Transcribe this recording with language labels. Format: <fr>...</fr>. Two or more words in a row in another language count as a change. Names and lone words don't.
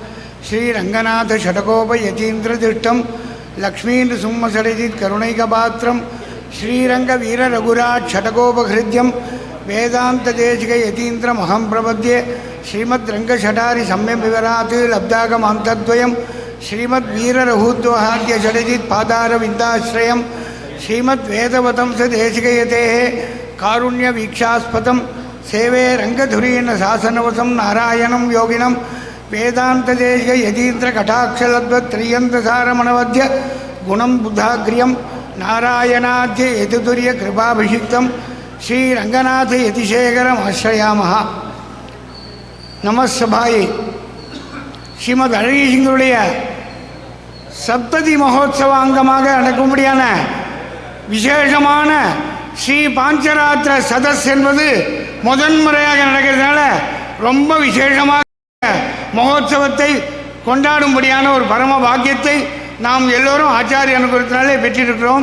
<sa>श्रीरङ्गनाथषडकोपयतीन्द्रदृष्टं लक्ष्मीनृसिंहसरजित्करुणैकपात्रं श्रीरङ्गवीररघुराट् षडकोपहृद्यं वेदान्तदेशिकयतीन्द्रमहं प्रपद्ये श्रीमद्रङ्गषटारि सम्यक् लब्धागमान्तद्वयं श्रीमद्वीररघुद्वहाद्य षडजित् पादारविन्दाश्रयं श्रीमद्वेदवतंसदेशिकयतेः कारुण्यवीक्षास्पदं सेवे रङ्गधुरीन शासनवसं नारायणं योगिनं वेदान्तदेशिकयतीन्द्रकटाक्षलब्धत्रय्यन्तसारमणवद्य गुणं बुधाग्र्यं नारायणाद्य यतितुर्यकृपाभिषिक्तं श्रीरङ्गनाथ यतिशेखरम् आश्रयामः।</sa> <ta>நமசபாயை ஸ்ரீமத் அழகிசிங்கருடைய சப்ததி மகோத்சவ அங்கமாக நடக்கும்படியான விசேஷமான ஸ்ரீ பாஞ்சராத்திர சதஸ் என்பது முதன்முறையாக நடக்கிறதுனால ரொம்ப விசேஷமாக மகோத்சவத்தை கொண்டாடும்படியான ஒரு பரம பாக்கியத்தை நாம் எல்லோரும் ஆச்சாரிய அனுகிரகத்தினாலே பெற்றிருக்கிறோம்.</ta>